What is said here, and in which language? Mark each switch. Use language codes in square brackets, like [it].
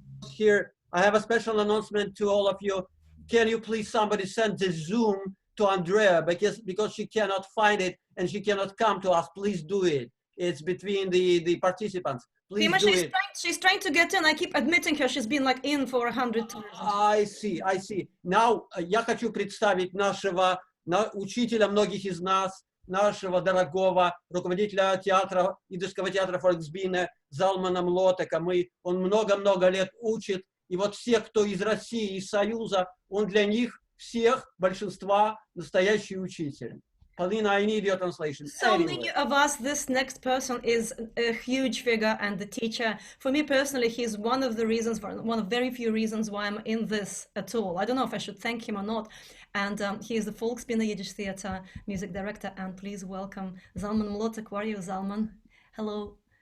[en] Here, I have a special announcement to all of you. Can you please somebody send the Zoom to Andrea because she cannot find it and she cannot come to us. Please do it. It's between the participants. Please Fima, do it. she's trying to get in. I keep admitting her. She's been like in for 100 times. I see. [ru] Now, я хочу представить нашего учителя многих из нас, нашего дорогого руководителя театра, Идишского театра Фольксбине, Залмана Млотека. Он много-много лет учит. И вот все, кто из России, из Союза, он для них всех, большинства, настоящий учитель. [en] Polina, I need your translation. So many of us, this next person is a huge figure and the teacher. For me personally, he's one of the reasons, one of very few reasons why I'm in this at all. I don't know if I should thank him or not. And he is the Volksbühne Yiddish Theater music director. And please welcome Zalman Mlotek. Where are you, Zalman? Hello.